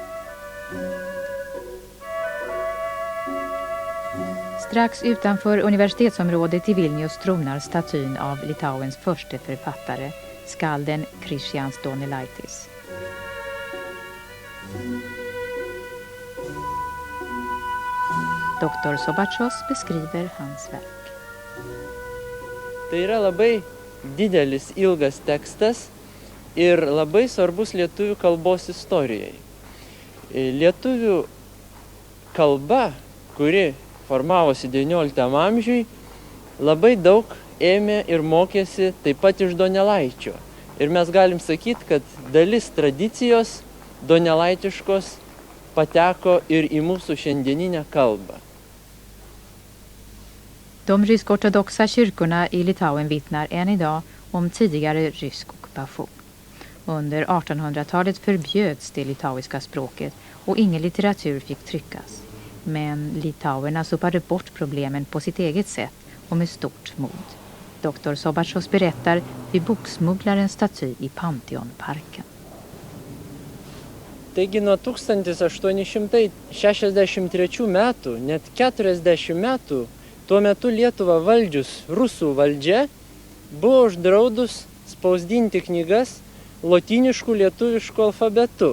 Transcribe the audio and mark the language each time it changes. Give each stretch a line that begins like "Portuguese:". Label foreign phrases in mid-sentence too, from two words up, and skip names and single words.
Swedish: Strax utanför universitetsområdet i Vilnius tronar statyn av Litauens första författare, skalden Kristians Donelaitis. Doktor Sobačius beskriver hans verk.
Lithuanian: Tai yra labai didelis, ilgas tekstas ir labai svarbus lietuvių kalbos istorijai. Lietuvių kalba, kuri formavosi XIX amžiui, labai daug ėmė ir mokėsi taip pat iš Donelaičio. Ir mes galim sakyti, kad dalis tradicijos donelaitiškos pateko ir į mūsų šiandieninę kalbą.
Swedish: De rysk-ortodoxa kyrkorna i Litauen vittnar än idag om tidigare rysk ockupation. Under 1800-talet förbjöds det litauiska språket och ingen litteratur fick tryckas. Men litauerna sopade bort problemen på sitt eget sätt och med stort mod. Doktor Sobačius berättar vid boksmugglarens staty i Pantheonparken.
Lithuanian: Taigi nuo 1863 metų, net 40 metų, tuo metu Lietuvą valdžius rusų valdžia buvo uždraudus spausdinti knygas lotyniškų lietuviškų alfabetu.